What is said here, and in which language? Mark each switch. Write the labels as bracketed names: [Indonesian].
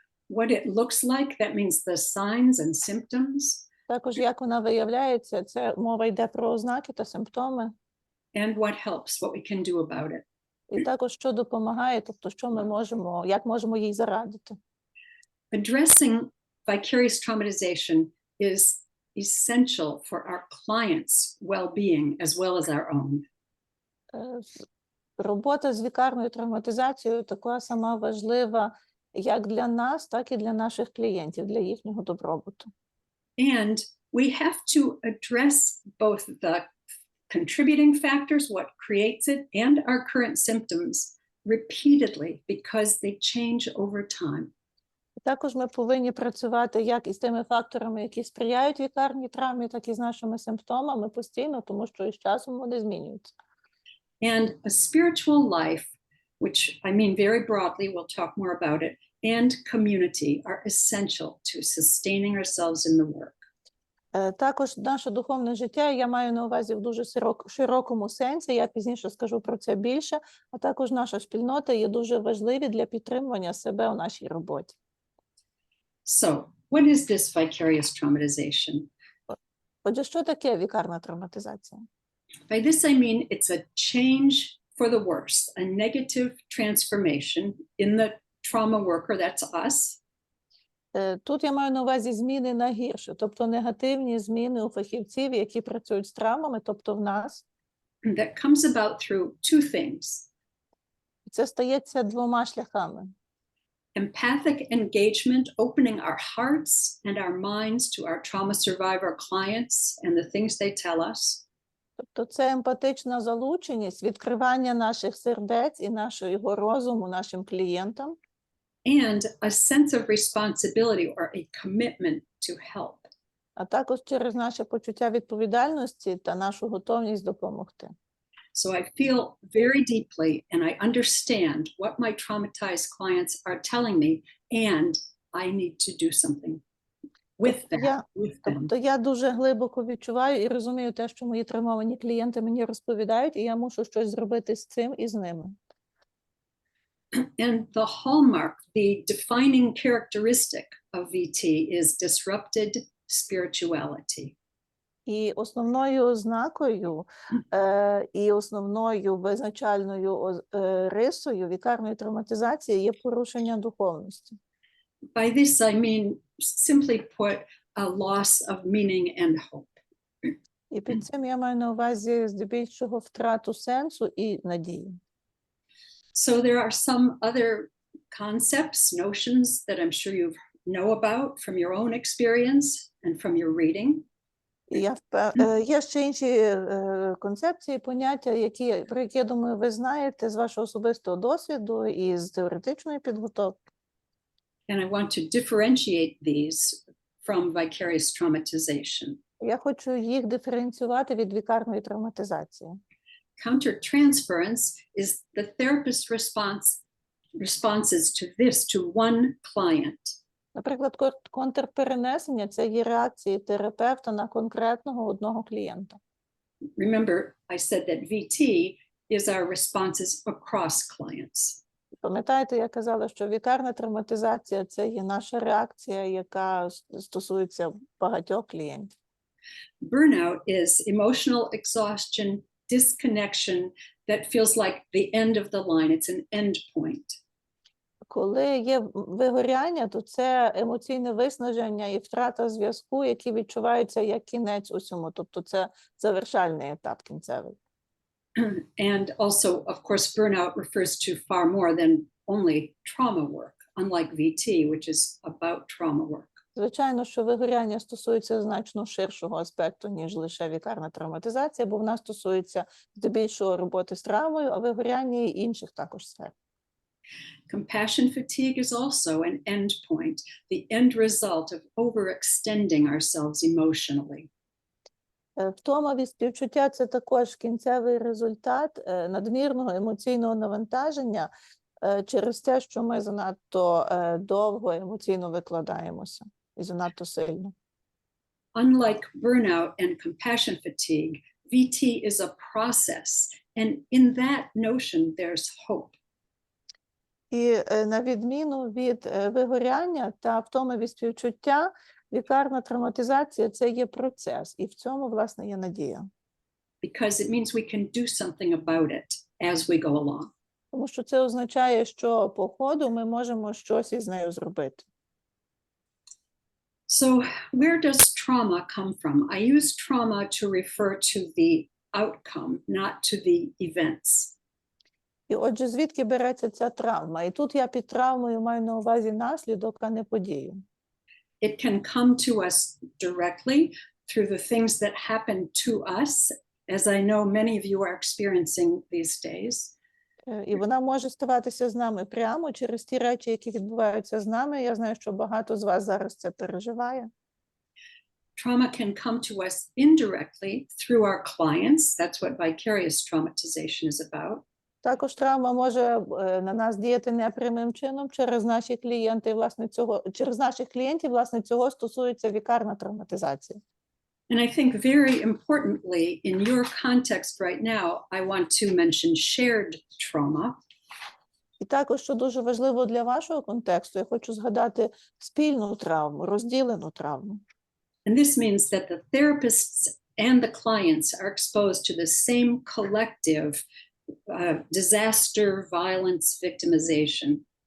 [English] What it looks like, that means the signs and symptoms. [Ukrainian] Також як вона виявляється, це мова йде про ознаки та симптоми. [English] And what helps, what we can do about it. [Ukrainian] І також що допомагає, тобто що ми можемо, як можемо їй зарадити. [English] Addressing vicarious traumatization is essential for our clients' well-being as well as our own. [Ukrainian] Робота з вікарною травматизацією така сама важлива як для нас, так і для наших клієнтів, для їхнього добробуту. [English] And we have to address both the contributing factors, what creates it, and our current symptoms repeatedly because they change over time. [Ukrainian] Також ми повинні працювати як із тими факторами, які сприяють вікарній травмі, так і з нашими симптомами постійно, тому що із часом вони змінюються. [English] And a spiritual life, which I mean very broadly, we'll talk more about it, and community are essential to sustaining ourselves in the work. [Ukrainian] Також наше духовне життя, я маю на увазі в дуже широкому сенсі, я пізніше скажу про це більше, а також наша спільнота є дуже важливі для підтримування себе у нашій роботі. [English] So, what is this vicarious traumatization? [Ukrainian] Отже, що таке вікарна травматизація? [English] By this, I mean it's a change for the worse, a negative transformation in the trauma worker, that's us. [Ukrainian] Тут я маю на увазі зміни на гірше, тобто негативні зміни у фахівців, які працюють з травмами, тобто в нас. [English] That comes about through two things. [Ukrainian] Це стається двома шляхами. [English] Empathic engagement, opening our hearts and our minds to our trauma survivor clients and the things they tell us. [Ukrainian] Тобто це емпатична залученість, відкривання наших сердець і нашого розуму нашим клієнтам. [English] And a sense of responsibility or a commitment to help. [Ukrainian] А також через наше почуття відповідальності та нашу готовність допомогти. [English] So I feel very deeply and I understand what my traumatized clients are telling me, and I need to do something with that. [Ukrainian] Тобто я дуже глибоко відчуваю і розумію те, що мої травмовані клієнти мені розповідають, і я мушу щось зробити з цим і з ними. [English] And the hallmark, the defining characteristic of VT is disrupted spirituality. [Ukrainian] І основною ознакою, і основною визначальною рисою вікарної травматизації є порушення духовності. [English] By this, I mean, simply put, a loss of meaning and hope. [Ukrainian] І під цим я маю на увазі здебільшого втрату сенсу і надії. [English] So there are some other concepts, notions that I'm sure you know about from your own experience and from your reading. [Ukrainian] Є ще інші концепції, поняття, про які, я думаю, ви знаєте з вашого особистого досвіду і з теоретичної підготовки. [English] And I want to differentiate these from vicarious traumatization. [Ukrainian] Я хочу їх диференціювати від вікарної травматизації. [English] Countertransference is the therapist's responses to this, to one client. [Ukrainian] Наприклад, контрперенесення – це є реакції терапевта на конкретного одного клієнта. [English] Remember, I said that VT is our responses across clients. [Ukrainian] Пам'ятаєте, я казала, що вікарна травматизація – це є наша реакція, яка стосується багатьох клієнтів. [English] Burnout is emotional exhaustion, disconnection that feels like the end of the line. It's an end point. [Ukrainian] Коли є вигоряння, то це емоційне виснаження і втрата зв'язку, які відчуваються як кінець усьому. Тобто це завершальний етап кінцевий. [English] And also, of course, burnout refers to far more than only trauma work, unlike VT, which is about trauma work. [Ukrainian] Звичайно, що вигоряння стосується значно ширшого аспекту, ніж лише вікарна травматизація, бо вона стосується здебільшого роботи з травмою, а вигоряння і інших також сфер. [English] Compassion fatigue is also an end point, the end result of overextending ourselves emotionally. [Ukrainian] Втома від співчуття – це також кінцевий результат надмірного емоційного навантаження через те, що ми занадто довго емоційно викладаємося і занадто сильно. [English] Unlike burnout and compassion fatigue, VT is a process, and in that notion there's hope. [Ukrainian] І на відміну від вигоряння та втоми від співчуття, вікарна травматизація – це є процес, і в цьому, власне, є надія. [English] Because it means we can do something about it as we go along. [Ukrainian] Тому що це означає, що по ходу ми можемо щось із нею зробити. [English] So where does trauma come from? I use trauma to refer to the outcome, not to the events. [Ukrainian] І отже, звідки береться ця травма? І тут я під травмою маю на увазі наслідок, а не подію. [English] It can come to us directly through the things that happen to us, as I know many of you are experiencing these days. [Ukrainian] І вона може ставатися з нами прямо через ті речі, які відбуваються з нами. Я знаю, що багато з вас зараз це переживає. [English] Trauma can come to us indirectly through our clients. That's what vicarious traumatization is about. [Ukrainian] Також травма може на нас діяти непрямим чином через наші клієнти, власне, через наших клієнтів, власне, цього стосується вікарна травматизація. [English] And I think very importantly, in your context right now, I want to mention shared trauma. [Ukrainian] І також, що дуже важливо для вашого контексту, я хочу згадати спільну травму, розділену травму. [English] And this means that the therapists and the clients are exposed to the same collective disaster, violence, victimization.